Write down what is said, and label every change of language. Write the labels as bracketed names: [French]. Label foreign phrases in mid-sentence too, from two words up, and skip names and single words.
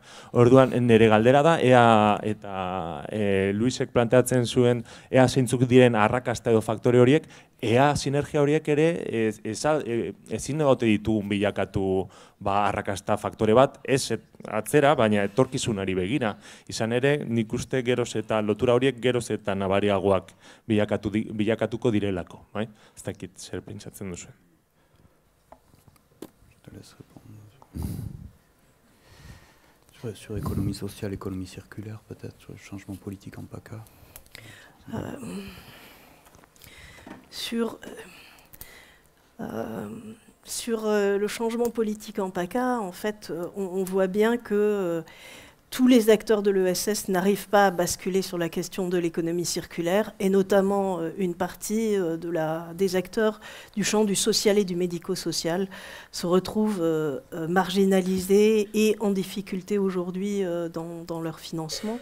[Basque] Orduan, nire galdera da, eta Luisek planteatzen zuen, ea zeintzuk diren arrakasta edo faktore horiek, ea sinergia horiek ere ezin egote ditugun bilakatu arrakasta faktore bat, ez atzera, baina etorkizunari begira. Izan ere, nik uste geroz eta lotura horiek geroz eta nabariagoak bilakatuko direlako. Ez dakit zer pentsatzen duzuen. [French] Sur économie sociale, économie circulaire, peut-être, sur le changement politique en PACA. Sur le changement politique en PACA, en fait, on voit bien que tous les acteurs de l'ESS n'arrivent pas à basculer sur la question de l'économie circulaire, et notamment une partie des acteurs du champ du social et du médico-social se retrouvent marginalisés et en difficulté aujourd'hui dans leur financement.